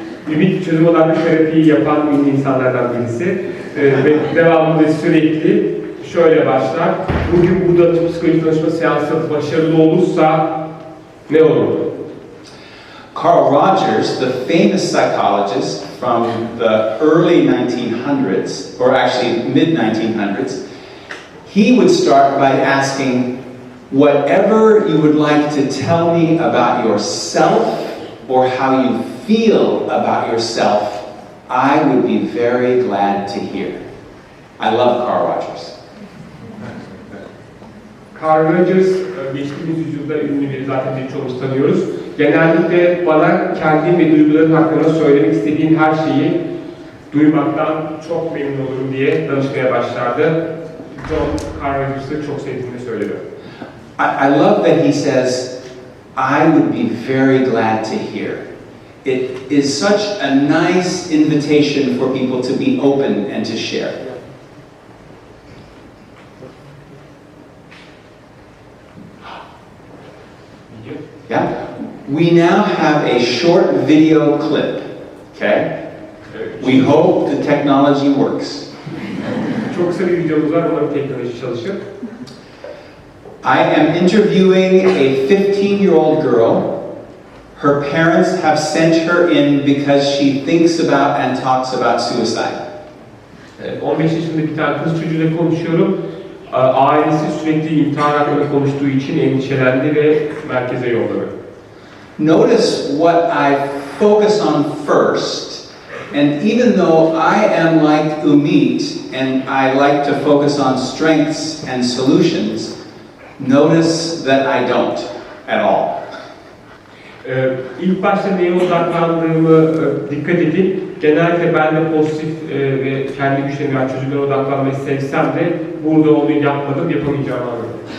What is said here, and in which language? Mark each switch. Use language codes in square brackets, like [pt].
[tr] Ümit çözüm odaklı terapiyi yapan ünlü insanlardan birisi ve devamlı sürekli şöyle başlar. Bugün burada psikolojik danışma seansı başarılı olursa ne olur? [en] Carl Rogers, the famous psychologist from the early 1900s, or actually mid-1900s, he would start by asking, whatever you would like to tell me about yourself or how you feel about yourself, I would be very glad to hear. I love Carl Rogers. [tr] Carl Rogers, geçtiğimiz yüzyılda ünlü biri, zaten birçoğumuz tanıyoruz. Genellikle bana kendim ve duygularım hakkında söylemek istediğim her şeyi duymaktan çok memnun olurum diye danışmaya başlardı. Carl Rogers'ı çok sevdiğini söyledi. [en] I love that he says, I would be very glad to hear. it is such a nice invitation for people to be open and to share. Yeah? We now have a short video clip, okay? We hope the technology works. [tr] Çok kısa bir videomuz var, umarım teknoloji çalışır. [en] I am interviewing a 15-year-old girl. Her parents have sent her in because she thinks about and talks about suicide. [tr] 15 yaşında bir tane kız çocuğuyla konuşuyorum. Ailesi sürekli intihar hakkında konuştuğu için endişelendi ve merkeze yolladı. [en] Notice what I focus on first. And even though I am like Umit and I like to focus on strengths and solutions, notice that I don't at all. [tr] İlk başta neye odaklandığımı dikkat edin. Genellikle ben de pozitif ve kendi güçlerime yani çözümlere odaklanmayı sevsem de burada onu yapmadım, yapamayacağımı anladım.